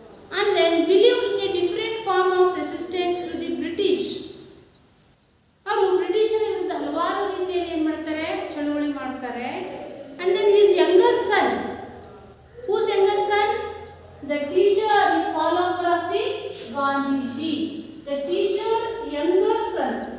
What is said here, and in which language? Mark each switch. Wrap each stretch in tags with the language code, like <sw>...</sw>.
<en>And then believe in a different form of resistance to the British.</en> <kn>ಅವರು ಬ್ರಿಟಿಷರ ವಿರುದ್ಧ ಹಲವಾರು ರೀತಿಯಲ್ಲಿ ಏನು ಮಾಡ್ತಾರೆ, ಚಳುವಳಿ ಮಾಡ್ತಾರೆ.</kn> <en>And then his younger son, whose younger son? The teacher is follower of the Gandhiji. The teacher younger son.</en>